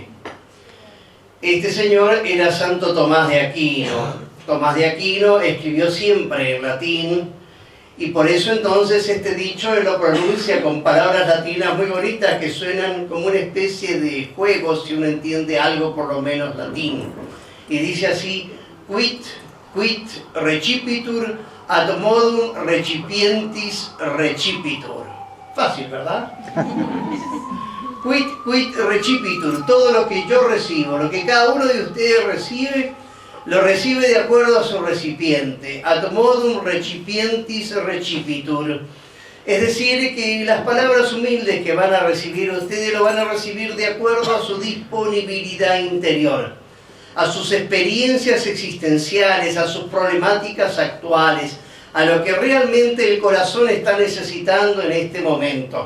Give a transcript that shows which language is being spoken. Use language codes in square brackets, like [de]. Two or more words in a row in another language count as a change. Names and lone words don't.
[es] Este señor era Santo Tomás de Aquino. Tomás de Aquino escribió siempre en latín, y por eso entonces este dicho él lo pronuncia con palabras latinas muy bonitas que suenan como una especie de juego si uno entiende algo por lo menos latín. Y dice así: [la] quid recipitur ad modum recipientis recipitur. [es] Fácil, ¿verdad? [la] Quid recipitur, [es] todo lo que yo recibo, lo que cada uno de ustedes recibe, lo recibe de acuerdo a su recipiente. [la] Ad modum recipientis recipitur. [es] Es decir, que las palabras humildes que van a recibir ustedes lo van a recibir de acuerdo a su disponibilidad interior, a sus experiencias existenciales, a sus problemáticas actuales, a lo que realmente el corazón está necesitando en este momento.